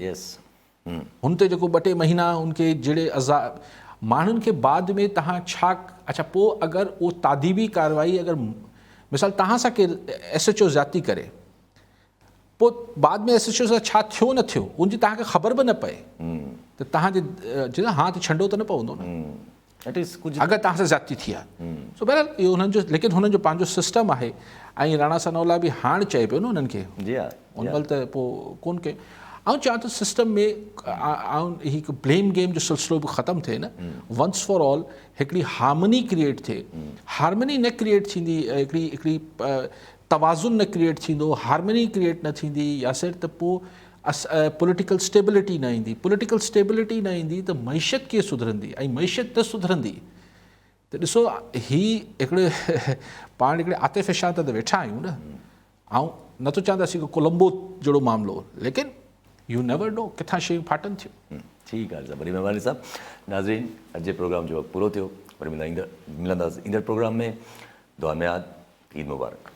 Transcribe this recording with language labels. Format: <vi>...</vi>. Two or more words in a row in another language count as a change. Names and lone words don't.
<sd>हुन ते जेको 2-2 महीना उनखे जहिड़े माण्हुनि खे बाद में तव्हां छा, अच्छा पोइ अगरि उहो तादीबी कार्रवाई, अगरि मिसाल तव्हां सां केरु SHO ज़्यादती करे, पोइ बाद में SHO सां छा थियो न थियो उनजी तव्हांखे ख़बर बि न पए, त तव्हांजे हा त छंडो त न पवंदो न, अगरि तव्हां सां ज़्यादती थी आहे। सो बहरहाल इहो हुननि जो, लेकिन हुननि जो पंहिंजो सिस्टम आहे, ऐं राणा सनाउल्लाह बि हाणे चए पियो न उन्हनि खे, उन महिल त पोइ कोन कयो। ऐं चवां थो सिस्टम में हिकु</sd> <en>blame game</en> <sd>जो सिलसिलो बि ख़तमु थिए न,</sd> <en>once for all</en> <sd>हिकिड़ी</sd> <en>harmony create</en> <sd>थिए। हार्मनी न क्रिएट थींदी, हिकिड़ी तवाज़ुन न क्रिएट थींदो,</sd> <en>harmony create</en> <sd>न थींदी यासिर, त पोइ</sd> <en>political stability</en> <sd>न ईंदी।</sd> <en>political stability</en> <sd>न ईंदी त मईशत कीअं सुधरंदी, ऐं मईशत न सुधरंदी त ॾिसो ही हिकिड़े पाण हिकिड़े आतिफ़ शाह ते वेठा आहियूं न, ऐं नथो चवंदासीं कि कोलंबो जहिड़ो मामिलो, लेकिन</sd> <en>you never know</en> <sd>किथां शयूं फाटनि थियूं। ठीकु आहे, वॾी महिरबानी साहब। नाज़रीन, अॼु जे प्रोग्राम जो वक़्तु पूरो थियो, वरी मिलंदासीं ईंदड़ प्रोग्राम में। दुआ में यादि, ईद मुबारक।</sd>